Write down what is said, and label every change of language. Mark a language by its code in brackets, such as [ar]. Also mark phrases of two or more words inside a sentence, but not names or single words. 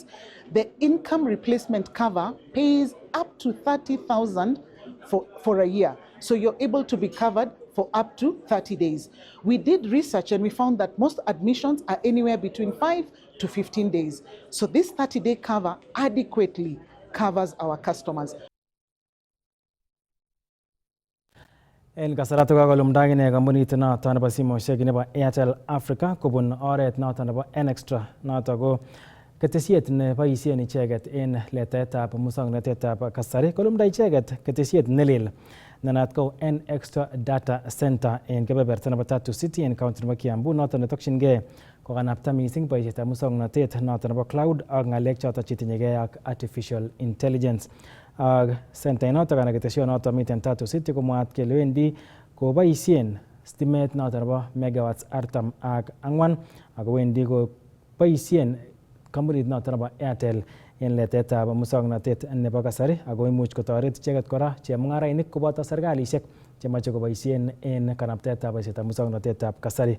[en] The income replacement cover pays up to 30,000 for a year. So you're able to be covered for up to 30 days. We did research and we found that most admissions are anywhere between 5 to 15 days. So this 30-day cover adequately covers our customers. [kln] En kasarato kakolumdage ne kampunit noton nebo simoishek nebo Airtel Africa kobun oret noton nebo N-Extra noton ko ketesiet ne boisien icheket en letaetab musoknotetab kasari. Kolumda icheket ketesiet nelel nenat ko N-Extra Data Center en kebeberta nebo Tatu City en county nebo Kiambu noton netokyingei kokanapta missing boisietab musoknotet noton nebo cloud ak ng'alek choton chetinyegei ak [en] artificial intelligence. [kln] Center noton anan ketesionoton miten Tatu City komwaat kele wendi koboisien stimet noton nebo megawatts 44 ako wendi koboisien kampunit noton nebo Airtel en letetab musoknotet nebo kasari ako imuch kotoret icheket kora chemung'arainik koboto serkalisiek chemache koboisien en kanaptaetab boisietab musoknotetab kasari.